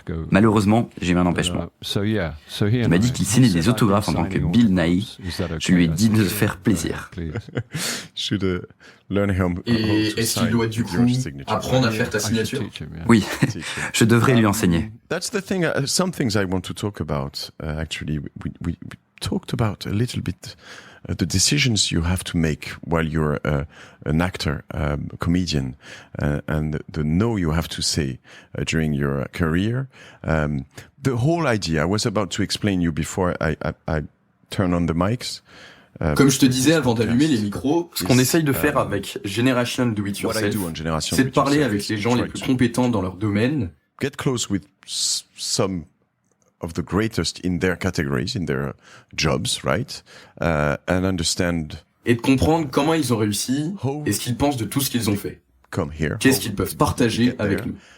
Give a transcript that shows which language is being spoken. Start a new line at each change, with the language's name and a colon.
French: Malheureusement, j'ai eu un empêchement. Il m'a dit qu'il signait des autographes en tant que Bill Nighy. Je lui ai dit de se faire plaisir. Et est-ce qu'il doit du coup apprendre à faire ta signature? Oui, je devrais lui enseigner.
English: That's the thing. Some things I want to talk about. Actually, we talked about a little bit the decisions you have to make while you're an actor, a comedian, and the no you have to say during your career. The whole idea, I was about to explain you before I turn on the mics.
French: Comme je te disais avant d'allumer les micros, ce qu'on essaye de faire avec Generation Do It Yourself, c'est de parler avec les gens les plus compétents dans leur domaine.
English: Get close with some of the greatest in their categories, in their jobs, right? And understand.
French: Et de comprendre comment ils ont réussi et ce qu'ils pensent de tout ce qu'ils ont fait. Qu'est-ce qu'ils peuvent partager avec nous.